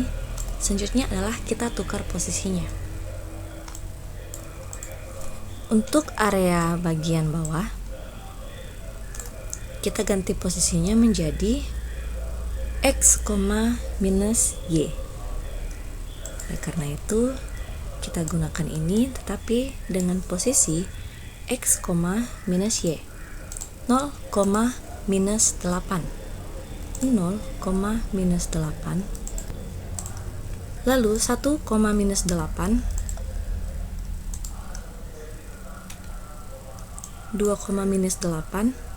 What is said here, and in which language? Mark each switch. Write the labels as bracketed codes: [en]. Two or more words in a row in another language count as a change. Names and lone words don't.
[id] Selanjutnya adalah kita tukar posisinya. Untuk area bagian bawah, kita ganti posisinya menjadi X, minus Y. Karena itu kita gunakan ini, tetapi dengan posisi X, minus Y. 0, minus 8. 0, minus 8. Lalu 1, minus 8. 2, minus 8.